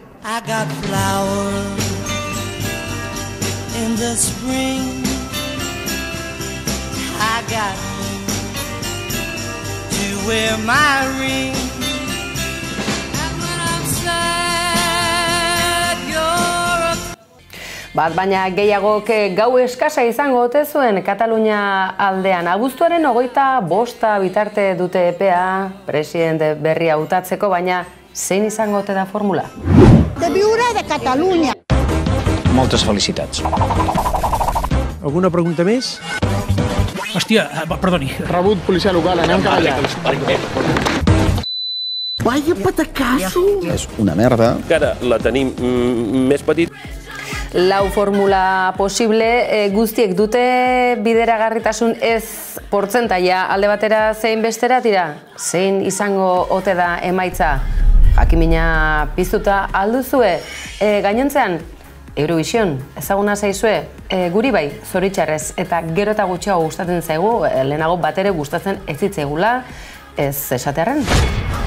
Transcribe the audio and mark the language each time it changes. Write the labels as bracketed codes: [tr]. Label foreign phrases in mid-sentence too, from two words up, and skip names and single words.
[en] I got flowers in the spring. I got to wear my ring. And when I'm sad, you're a... [eu] Baina gehiagok gau eskasa izango ote zuen Katalunia aldean. Abuztuaren 25 bitarte dute epea presidente berria hautatzeko, baina zein izango ote da formula? [ca] De viure de Catalunya. Moltes felicitats. Alguna pregunta més? Hòstia, perdoni. Rebut policia local, anem cap allà. Vaya patacasso! És una merda. Encara la tenim més petit. [eu] Lau formula posible, guztiek dute bideragarritasun ez portzentaia alde batera zein bestera tira? Zein izango ote da emaitza? Jakimina piztuta alduzue? Gainontzean, Eurovision, ezaguna zaizue, guri bai, zoritxarrez, eta gero eta gutxiago gustatzen zaigu, lehenago batere gustatzen ez zitzaigula, ez esatearren.